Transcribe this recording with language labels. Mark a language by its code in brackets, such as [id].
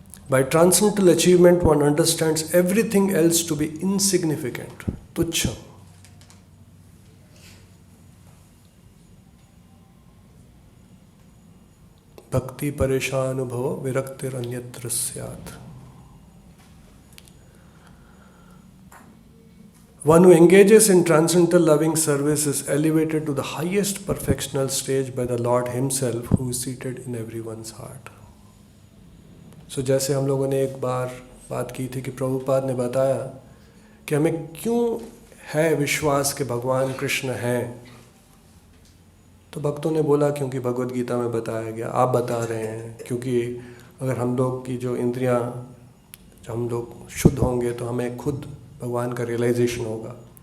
[en] By transcendental achievement one understands everything else to be insignificant, तुच्छ। [sa] भक्ति परेशानुभव विरक्तिरन्यत्र स्यात्। [en] One who engages in transcendental loving service is elevated to the highest perfectional stage by the Lord Himself, who is seated in everyone's heart. [hi] So जैसे हम लोगों ने एक बार बात की थी कि प्रभुपाद ने बताया कि हमें क्यों है विश्वास कि भगवान कृष्ण हैं, तो भक्तों ने बोला क्योंकि भगवद गीता में बताया गया, आप बता रहे हैं, क्योंकि अगर हम लोग की जो इंद्रियां, जब हम लोग शुद्ध होंगे तो हमें खुद भगवान का रियलाइजेशन होगा।